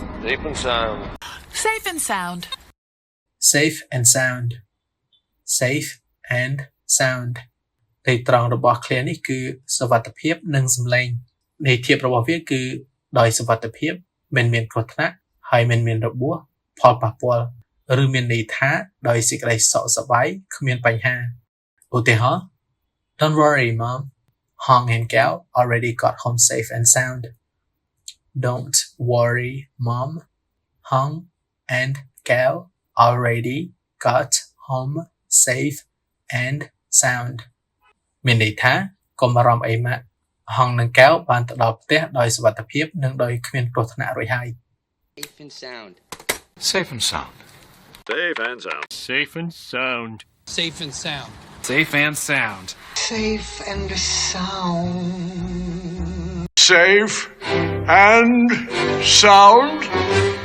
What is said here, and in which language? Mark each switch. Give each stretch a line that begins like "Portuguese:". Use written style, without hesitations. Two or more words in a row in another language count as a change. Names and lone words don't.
English: Safe and sound. Safe and sound. Safe and sound. Safe and sound
Khmer: ន័យត្រង់របស់ឃ្លានេះគឺសុវត្ថិភាពនិងសម្លេងន័យធៀបរបស់វាគឺដោយសុវត្ថិភាព មិនមានគ្រោះថ្នាក់ហើយមិនមានរបួសផលប៉ះពាល់ឬមានន័យថាដោយសេច ក្តីសុខសប្បាយគ្មានបញ្ហាឧទាហរណ៍
English: Don't worry mom Hong and Gao already got home safe and sound Don't worry mom Hong and Gao already got home safe and sound
Khmer: មានន័យថាកុំបារម្ភអីម៉ាក់ហងនិងកែវបានទៅដល់ផ្ទះដោយសុវត្ថិភាពនិងដោយគ្មានគ្រោះថ្នាក់រួចហើយ
English: Safe and sound. Safe and sound. Safe and sound. Safe and sound. Safe and sound. Safe and sound. Safe and sound. Safe and sound.